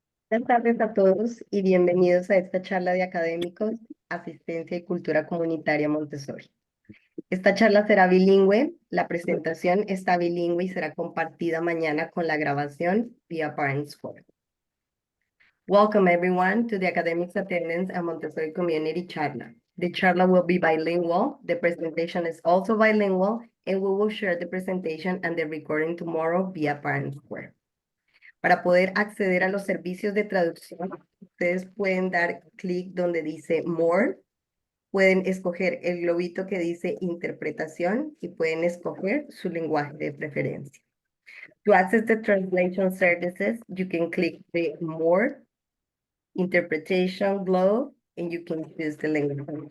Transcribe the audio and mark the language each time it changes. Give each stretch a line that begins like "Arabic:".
Spanish: Buenas tardes a todos y bienvenidos a esta charla de académicos, asistencia y cultura comunitaria Montessori. Esta charla será bilingüe, la presentación está bilingüe y será compartida mañana con la grabación vía Parents Forum.
English: Welcome everyone to the academics attendance at Montessori Community Charla. The Charla will be bilingual, the presentation is also bilingual, and we will share the presentation and the recording tomorrow via Parents Forum.
Spanish: Para poder acceder a los servicios de traducción, ustedes pueden dar clic donde dice More, pueden escoger el globito que dice interpretación y pueden escoger su lenguaje de preferencia.
English: To access the translation services, you can click the More interpretation globe and you can choose the language.